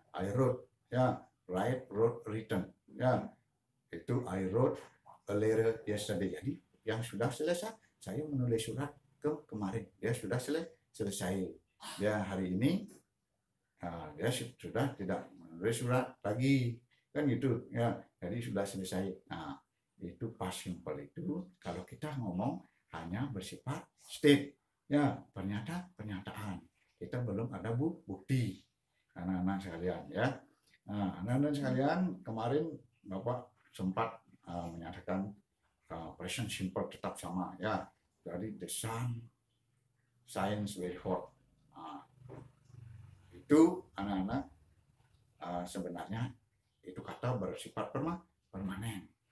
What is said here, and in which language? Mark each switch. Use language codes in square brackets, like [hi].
[en] I wrote ya, wrote, written ya, itu I wrote a letter yesterday. [id] Jadi yang sudah selesai, saya menulis surat kemarin, dia sudah selesai. Dia hari ini dia sudah tidak menulis surat lagi, kan gitu ya. Jadi sudah selesai. Nah, itu past simple itu kalau kita ngomong hanya bersifat state ya, pernyataan. Kita belum ada bukti anak-anak sekalian ya. Nah, anak-anak sekalian, kemarin Bapak sempat menyatakan present simple tetap sama ya. [en] Jadi the sun shines very hot. [id] Itu anak-anak sebenarnya itu kata bersifat permanen.